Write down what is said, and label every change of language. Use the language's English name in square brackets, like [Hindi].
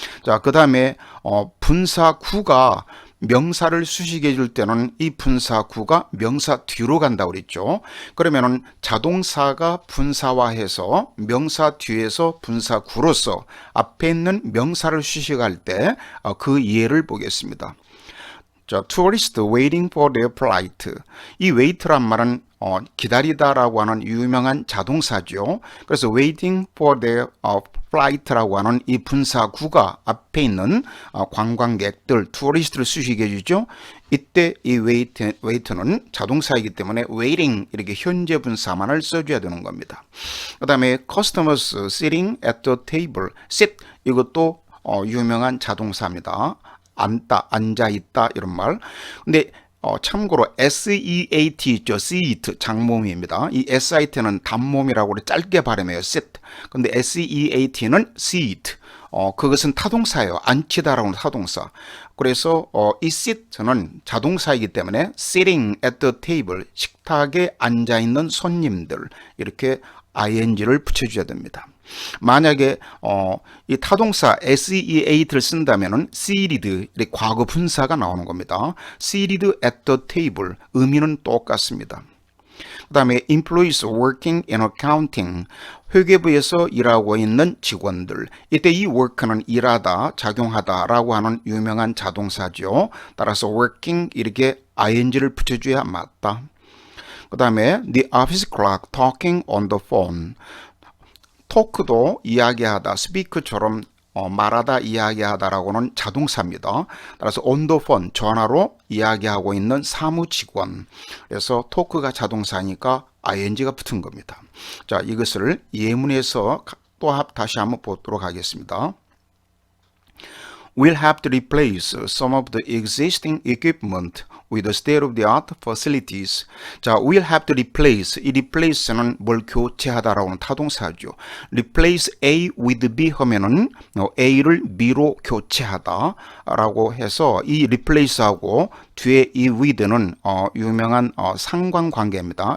[Korean] 자, 그 다음에 분사구가 명사를 수식해 줄 때는 이 분사구가 명사 뒤로 간다고 그랬죠. 그러면은 자동사가 분사화해서 명사 뒤에서 분사구로서 앞에 있는 명사를 수식할 때 그 예를 보겠습니다. 자, [English] tourist waiting for their flight. [Korean] 이 wait란 말은 기다리다라고 하는 유명한 자동사죠. 그래서 [English] waiting for their flight [Korean] 라고 하는 이 분사구가 앞에 있는 관광객들, tourist를 수식해 주죠. 이때 이 wait는 자동사이기 때문에 waiting 이렇게 현재 분사만을 써줘야 되는 겁니다. 그 다음에 [English] customers sitting at the table. [Korean] sit 이것도 유명한 자동사입니다. 앉아 있다 이런 말. 근데 참고로 SEAT 있죠. seat 장모음입니다. 이 SIT는 단모음이라고 짧게 발음해요. sit. 근데 SEAT는 seat. 그것은 타동사예요. 앉히다라는 타동사. 그래서 이 sit는 자동사이기 때문에 [English] sitting at the table [Korean] 식탁에 앉아 있는 손님들 이렇게 ing를 붙여줘야 됩니다. 만약에 이 타동사 seat를 쓴다면은 seated 과거 분사가 나오는 겁니다. [English] seated at the table [Korean] 의미는 똑같습니다. 그 다음에 [English] employees working in accounting [Korean] 회계부에서 일하고 있는 직원들. 이때 이 work는 일하다, 작용하다 라고 하는 유명한 자동사죠. 따라서 working 이렇게 ing를 붙여줘야 맞다. 그 다음에 [English] the office clerk talking on the phone. [Korean] 토크도 이야기하다, 스피크처럼 말하다, 이야기하다라고는 자동사입니다. 따라서 [English] on the phone, [Korean] 전화로 이야기하고 있는 사무직원. 그래서 토크가 자동사니까 ing가 붙은 겁니다. 자, 이것을 예문에서 또 다시 한번 보도록 하겠습니다. [English] We'll have to replace some of the existing equipment with the state-of-the-art facilities. [Korean] 자, [English] we'll have to replace. [Korean] 이 replace는 뭘 교체하다라고는 타동사죠. [English] replace A with B [Korean] 하면은 A를 B로 교체하다라고 해서 이 replace하고 뒤에 이 with는 유명한 상관관계입니다.